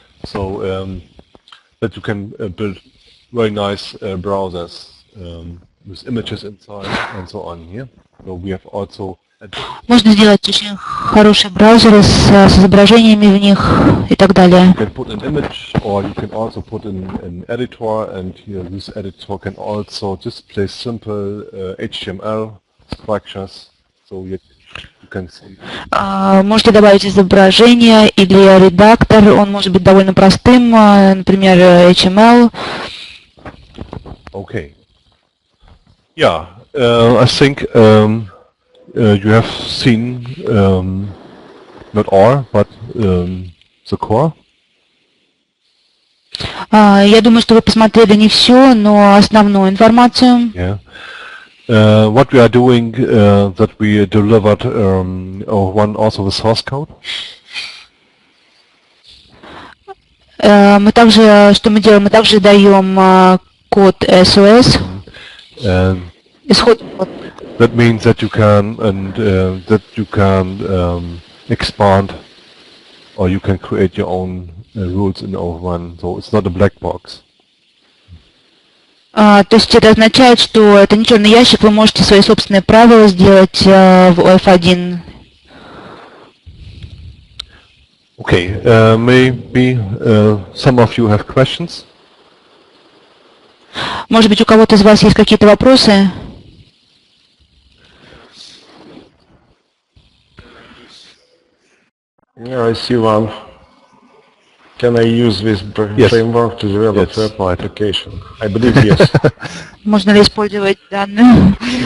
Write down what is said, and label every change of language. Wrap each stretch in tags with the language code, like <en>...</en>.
<en>So that you can build very nice browsers with images inside and so on. Yeah. So we have also.</en> <ru>Можно сделать очень хорошие браузеры с изображениями в них и так далее.</ru> <en>You can put an image, or you can also put in an editor, and here this editor can also display simple HTML structures. So you can see.</en> <ru>Можете добавить изображение или редактор, он может быть довольно простым, например, HTML.</ru> <en>Okay. Yeah, I think you have seen not all, but the core.</en> <ru>Я думаю, что вы посмотрели не все, но основную информацию.</ru> <en>Yeah. What we are doing, that we delivered one also the source code.</en> <ru>Мы также, что мы делаем, мы также даем код SOS. Исходный код.</ru> <en>That means that you can expand, or you can create your own rules in OF-1. So it's not a black box.</en> <ru>То есть это означает, что это не черный ящик, вы можете свои собственные правила сделать в OF-1.</ru> <en>Okay, maybe some of you have questions.</en> <ru>Может быть, у кого-то из вас есть какие-то вопросы?</ru> <en>Yeah, I see one. Can I use this framework to develop web application? I believe yes.</en> <ru>Можно ли использовать данную?</ru>